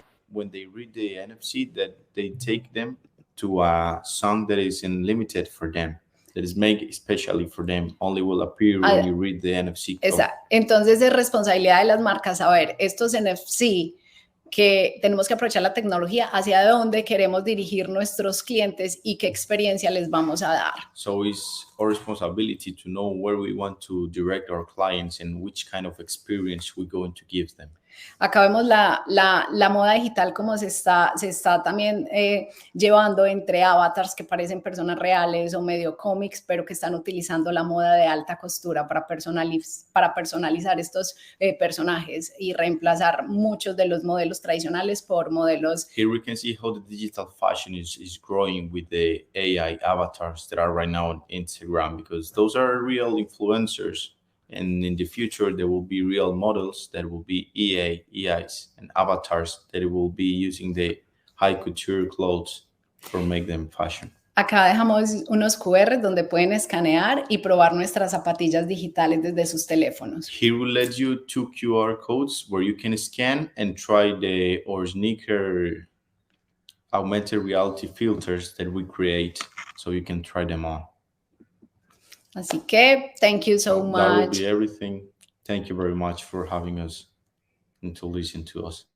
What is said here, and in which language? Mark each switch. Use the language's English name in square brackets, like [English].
[English] When they read the NFC, that they take them to a song that is unlimited for them, that is made especially for them, only will appear when you read the NFC code. [Spanish] Exacto. Entonces es responsabilidad de las marcas saber estos NFC que tenemos que aprovechar la tecnología, hacia dónde queremos dirigir nuestros clientes y qué experiencia les vamos a dar. [English] So it's our responsibility to know where we want to direct our clients and which kind of experience we're going to give them. [Spanish] Acá vemos la moda digital como se está también llevando entre avatars que parecen personas reales o medio cómics, pero que están utilizando la moda de alta costura para personalizar estos personajes y reemplazar muchos de los modelos tradicionales por modelos. [English] Here we can see how the digital fashion is growing with the AI avatars that are right now on Instagram, because those are real influencers. And in the future, there will be real models that will be EIs, and avatars that will be using the high couture clothes for make them fashion. [Spanish] Acá dejamos unos QR donde pueden escanear y probar nuestras zapatillas digitales desde sus teléfonos. [English] Here we let you 2 QR codes where you can scan and try our sneaker augmented reality filters that we create, so you can try them on. [Spanish] Así que, [English] thank you so much. That will be everything. Thank you very much for having us and to listen to us.